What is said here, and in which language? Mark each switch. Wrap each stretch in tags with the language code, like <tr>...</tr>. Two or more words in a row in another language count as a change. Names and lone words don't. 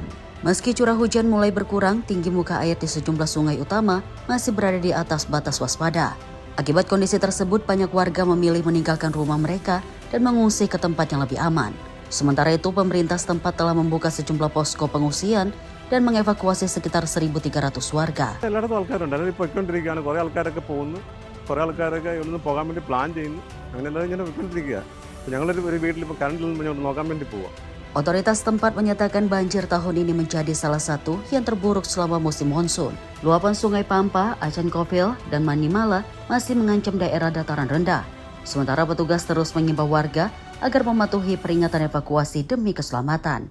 <id>Meski curah hujan mulai berkurang, tinggi muka air di sejumlah sungai utama masih berada di atas batas waspada. Akibat kondisi tersebut, banyak warga memilih meninggalkan rumah mereka dan mengungsi ke tempat yang lebih aman. Sementara itu, pemerintah setempat telah membuka sejumlah posko pengungsian dan mengevakuasi sekitar 1.300 warga.</id> <ml>എല്ലായിടത്തും ആൾക്കാരുണ്ട് അതിൽ പോയിക്കൊണ്ടിരിക്കുകയാണ് കുറേ ആൾക്കാരൊക്കെ പോകുന്നു കുറേ ആൾക്കാരൊക്കെ ഇവിടുന്ന് പോകാൻ വേണ്ടി പ്ലാൻ ചെയ്യുന്നു അങ്ങനെ എല്ലാവരും ഇങ്ങനെ പോയിക്കൊണ്ടിരിക്കുക ഞങ്ങളൊരു വീട്ടിൽ ഇപ്പോൾ കറണ്ടിൽ നിന്ന് നോക്കാൻ വേണ്ടി പോവാം.</ml> <id>Otoritas setempat menyatakan banjir tahun ini menjadi salah satu yang terburuk selama musim monsun. Luapan sungai Pampa, Acan Kofil, dan Manimala masih mengancam daerah dataran rendah. Sementara petugas terus mengimbau warga agar mematuhi peringatan evakuasi demi keselamatan.</id>